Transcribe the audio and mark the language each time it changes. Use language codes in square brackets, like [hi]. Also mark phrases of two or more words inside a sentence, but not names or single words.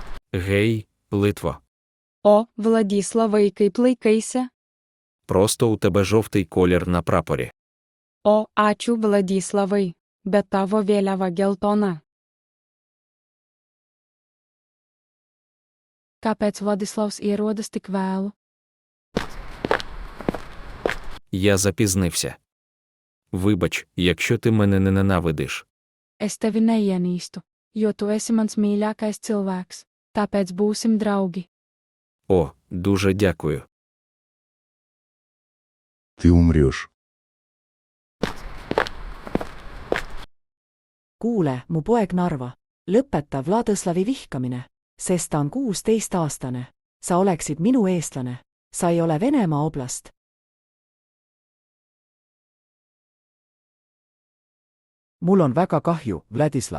[uk] Гей, Литво. О, Владіславе, який плейкайся. Просто у тебе жовтий колір на прапорі. [lt] O, ačiū Vladislavai, bet tavo vėliava geltona. [lv] Kāpēc Vladislavs ierodas tik vēlu? [uk] Я запізнився. Вибач, якщо ти мене не ненавидиш. Es tevi neienīstu, jo tu esi mans mīļākais cilvēks, tāpēc būsim draugi. О, дуже дякую. [ru] Ты умрешь. [et] Kuule, mu poeg Narva, lõpeta Vladislavi vihkamine, sest ta on 16-aastane. Sa oleksid minu eestlane. Sa ei ole Venemaa oblast. Mul on väga kahju, Vladislav.